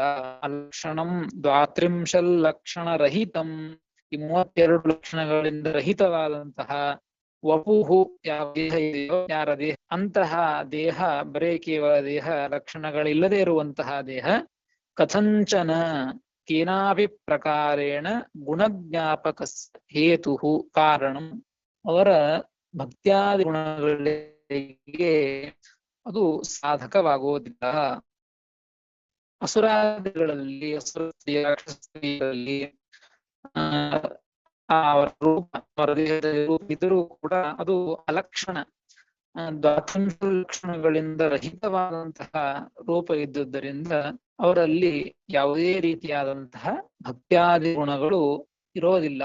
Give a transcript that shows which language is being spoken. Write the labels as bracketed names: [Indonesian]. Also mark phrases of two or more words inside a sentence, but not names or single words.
[Sanskrit] ಅಲಕ್ಷಣಂ ದ್ವಾತ್ರಿಂಶಲ್ ಲಕ್ಷಣ ರಹಿತಂ. [Kannada] ಈ 32 ಲಕ್ಷಣಗಳಿಂದ ರಹಿತವಾದಂತಹ ವಪುಹು, ಯಾವ ದೇಹ ಇದೆಯೋ, ಯಾರ ದೇಹ, ಅಂತಹ ದೇಹ, ಬರೇ ಕೇವಲ ದೇಹ, ಲಕ್ಷಣಗಳಿಲ್ಲದೆ ಇರುವಂತಹ ದೇಹ, [Sanskrit] ಕಥಂಚನ ಕೇನಾಪಿ ಪ್ರಕಾರೇಣ ಗುಣಜ್ಞಾಪಕ ಹೇತು ಕಾರಣಂ, [Kannada] ಅವರ ಭಕ್ತ್ಯಾದಿ ಗುಣಗಳಿಗೆ ಅದು ಸಾಧಕವಾಗುವುದಿಲ್ಲ. ಅಸುರಾದಿಗಳಲ್ಲಿ, ರಾಕ್ಷಸರಲ್ಲಿ ಅವರ ರೂಪ, ಅವರ ದೇಹದ ರೂಪ ಇದ್ರೂ ಕೂಡ ಅದು ಅಲಕ್ಷಣ, ದ್ವಾತ್ರಿಂಶ ಲಕ್ಷಣಗಳಿಂದ ರಹಿತವಾದಂತಹ ರೂಪ ಇದ್ದುದರಿಂದ ಅವರಲ್ಲಿ ಯಾವುದೇ ರೀತಿಯಾದಂತಹ ಭಕ್ತ್ಯಾದಿ ಗುಣಗಳು ಇರೋದಿಲ್ಲ.